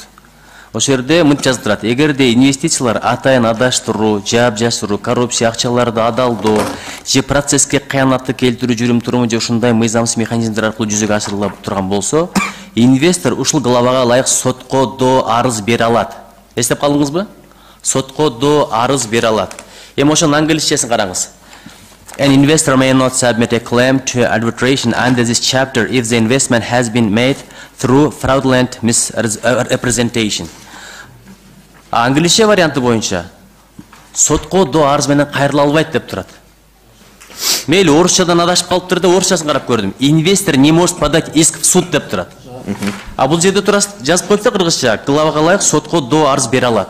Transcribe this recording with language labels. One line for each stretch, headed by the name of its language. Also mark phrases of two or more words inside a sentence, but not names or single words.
Kyrgyz: Ошол жерде мынтип жазылып турат. Эгерде инвестициялар атайын адаштыруу, жаап жашыруу, коррупция, акчаларды адалдоо, же процесске кыянатты келтирүү жүрүм-туруму же ушундай мыйзамсыз механизмдер аркылуу жүзөгө ашырыла турган болсо, инвестор ушул главага ылайык сотко до арыз бере алат. Эстеп калдыңызбы? Сотко до арыз бере алат. Ошонун англисчесин караңыз.
English: An investor may not submit a claim to arbitration under this chapter if the investment has been made through fraudulent misrepresentation.
Kyrgyz: Англисче варианты боюнча сотко до арыз менен кайрыла албайт деп турат. Мейли орусчадан адашып калыптыр да орусчасын карап көрдүм.
Russian: Инвестор не может подать иск в суд
Kyrgyz: деп турат. А бул жерде турат жазып коюпту кыргызча, главага ылайык сотко до арыз бере алат.